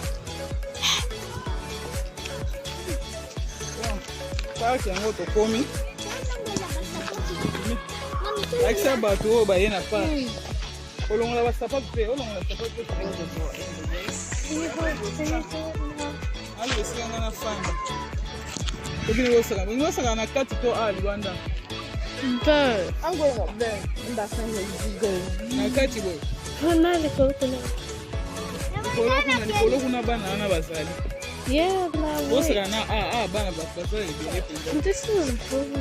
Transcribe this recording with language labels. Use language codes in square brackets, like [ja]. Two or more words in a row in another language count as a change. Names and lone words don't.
[ln] Park yango tokomi. Lakisa bato oyo baye na park. Olongola basapatu mpe, olongola basapatu mpe. Ali esika nga na fanda. Tokini osaka na kati to a libanda. Bird. [en] I'm going up there. And that's when you go. [ln] Na kati boy. Likolo kuna bana wana bazali. [en] Yeah, [ln] Osaka na bana bazali ebele penza. [en] this is important.